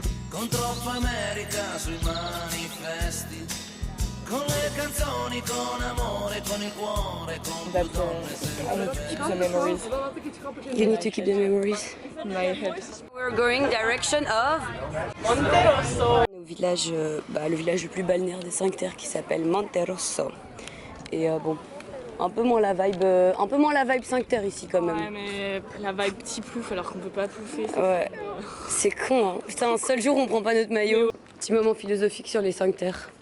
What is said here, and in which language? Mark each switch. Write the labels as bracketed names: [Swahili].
[Italian] Con troppa America sui manifesti, con le canzoni, con amore, con il cuore, con [English] The memories You need to keep the memories. in my head. We're going direction of Monterosso. [French] au village, le village le plus balnéaire des 5 Terres qui s'appelle Monterosso. Et bon, un peu moins la vibe 5 Terres ici quand même. Ouais, mais la vibe petit plouf alors qu'on peut pas plouffer. Ouais, c'est con, hein. Putain, un seul jour on prend pas notre maillot. Petit moment philosophique sur les 5 Terres.